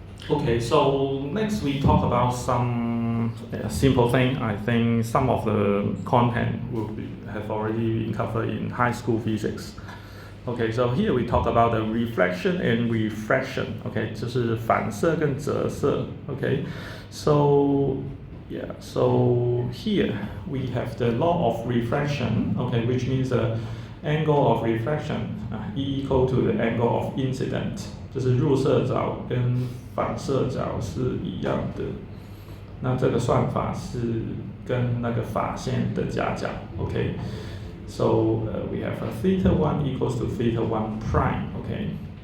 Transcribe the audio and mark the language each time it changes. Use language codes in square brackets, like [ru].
[en] Okay, so next we talk about some simple thing. I think some of the content have already been covered in high school physics. Okay, so here we talk about the reflection and refraction. [zh] Okay, 就是反射跟折射. [en] Okay, so yeah, so here we have the law of refraction. Okay, which means the angle of reflection E equal to the angle of incident. [zh] 就是入射角跟反射角是一样的。那这个算法是跟那个法线的夹角。 [en] Okay. So we have a theta 1 equals to theta 1 prime, okay?